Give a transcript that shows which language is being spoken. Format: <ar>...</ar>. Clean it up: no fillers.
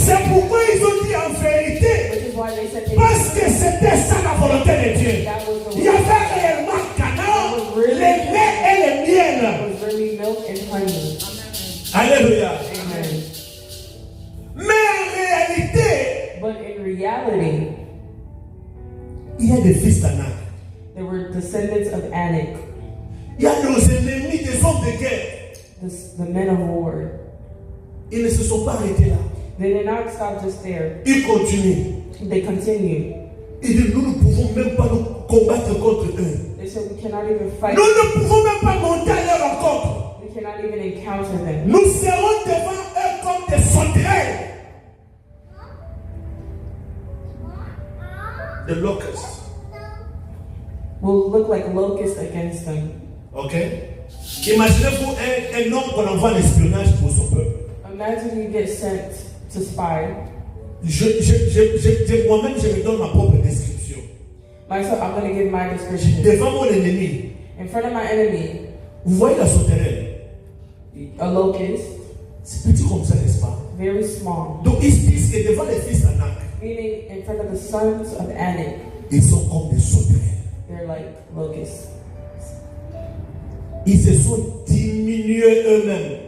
<fr>C'est pourquoi ils ont dit en vérité,</fr> <en>which is why they said</en> <fr>parce que c'était ça la volonté de Dieu.</fr> <en>that was the</en> <fr>Il y avait réellement Canaan, le lait et le miel.</fr> <en>was really milk and honey. Alléluia. Amen.</en> <fr>Mais en réalité,</fr> <en>But in reality,</en> <fr>il y a des fils d'Anak.</fr> <en>they were descendants of Anak,</en> <fr>Il y a nos ennemis, des hommes de guerre.</fr> <en>the men of war.</en> <fr>Ils ne se sont pas arrêtés là.</fr> <en>They did not stop just there.</en> <fr>Ils continuent.</fr> <en>They continued.</en> <fr>Ils disent, nous ne pouvons même pas nous combattre contre eux.</fr> <en>They said we cannot even fight.</en> <fr>Nous ne pouvons même pas monter à leur rencontre.</fr> <en>We cannot even encounter them.</en> <fr>Nous serons devant eux comme des sauterelles.</fr> <en>The locusts. We'll look like locusts against them. Ok?</en> <fr>Imaginez-vous un homme qu'on envoie en espionnage pour son peuple.</fr> <en>Imagine you get sent to spy.</en> <fr>Moi-même, je me donne ma propre description.</fr> <en>Myself, I'm going to give my description.</en> <fr>Devant mon ennemi,</fr> <en>In front of my enemy,</en> <fr>vous voyez la sauterelle?</fr> <en>a locust,</en> <fr>C'est petit comme ça, n'est-ce pas?</fr> <en>very small.</en> <fr>Donc ils se disent que devant les fils d'Anak,</fr> <en>Meaning, in front of the sons of Anak,</en> <fr>ils sont comme des sauterelles.</fr> <en>they're like locusts.</en> <fr>Ils se sont diminués eux-mêmes.</fr>